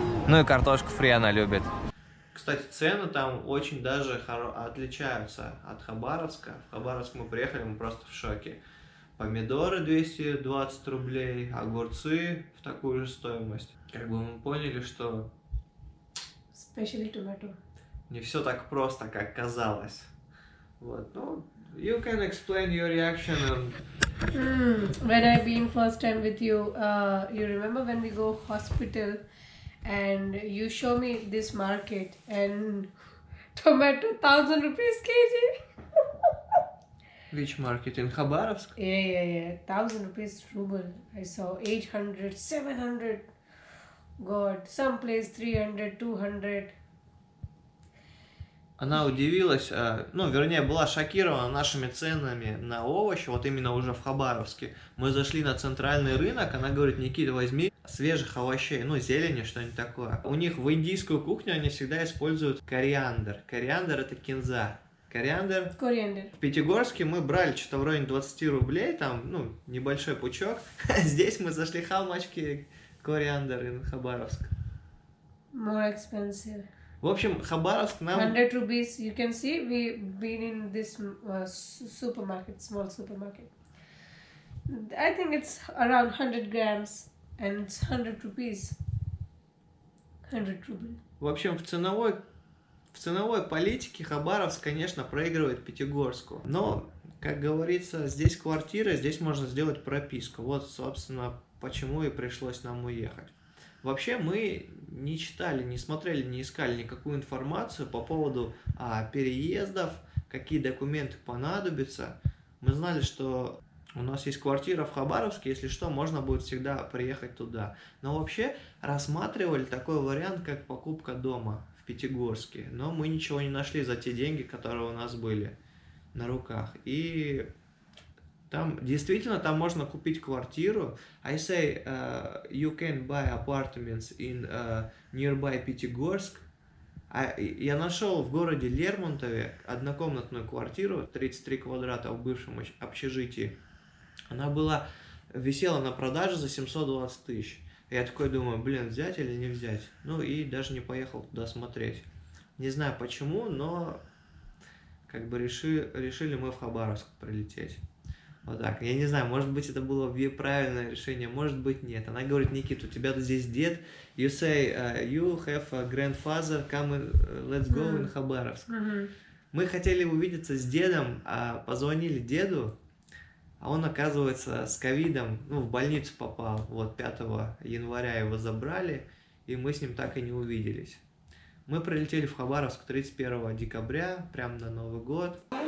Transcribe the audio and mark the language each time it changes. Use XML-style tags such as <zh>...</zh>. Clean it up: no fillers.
<ru>Ну и картошку фри она любит. Кстати, цены там очень даже отличаются от Хабаровска. В Хабаровск мы приехали, мы просто в шоке. Помидоры 220 рублей, огурцы в такую же стоимость. Как бы мы поняли, что</ru> <en>Especially tomato.</en> <ru>не все так просто, как казалось. Вот, ну,</ru> <en>you can explain your reaction and... When I been first time with you, you remember when we go hospital and you show me this market and tomato 1,000 rupees kg. Which market? In Khabarovsk? Yeah. 1,000 rupees ruble. I saw 800, 700. God, some place 300, 200.</en> <ru>Она удивилась, ну, вернее, была шокирована нашими ценами на овощи, вот именно уже в Хабаровске. Мы зашли на центральный рынок, она говорит: Никита, возьми свежих овощей, ну, зелени, что-нибудь такое. У них в индийскую кухню они всегда используют кориандр. Кориандр — это кинза. Кориандр. В Пятигорске мы брали что-то в районе 20 рублей, там, ну, небольшой пучок. Здесь мы зашли,</ru> <en>how much</en> <ru>кориандр in Хабаровск?</ru> <en>More expensive.</en> <ru>В общем, Хабаровск нам...</ru> <en>100 rupees. You can see we've been in this supermarket, small supermarket. I think it's around 100 grams and it's 100 rupees. 100 rubles.</en> <ru>В общем, в ценовой политике Хабаровск, конечно, проигрывает Пятигорску. Но, как говорится, здесь квартира, здесь можно сделать прописку. Вот, собственно, почему и пришлось нам уехать. Вообще мы не читали, не смотрели, не искали никакую информацию по поводу переездов, какие документы понадобятся. Мы знали, что у нас есть квартира в Хабаровске, если что, можно будет всегда приехать туда. Но вообще рассматривали такой вариант, как покупка дома в Пятигорске. Но мы ничего не нашли за те деньги, которые у нас были на руках. И там действительно там можно купить квартиру.</ru> <en>I say you can buy apartments in nearby Пятигорск.</en> <ru>Я нашел в городе Лермонтове однокомнатную квартиру 33 квадрата в бывшем общежитии. Она висела на продаже за 720 тысяч. Я такой думаю, блин, взять или не взять? Ну и даже не поехал туда смотреть. Не знаю почему, но как бы решили мы в Хабаровск прилететь. Вот так. Я не знаю, может быть, это было правильное решение, может быть, нет. Она говорит: Никита, у тебя здесь дед.</ru> <en>You say, you have a grandfather, come and let's go in Хабаровск.</en> <ru>Мы хотели увидеться с дедом, позвонили деду, а он, оказывается, с ковидом, ну, в больницу попал. Вот 5 января его забрали, и мы с ним так и не увиделись. Мы прилетели в Хабаровск 31 декабря, прямо на Новый год.</ru>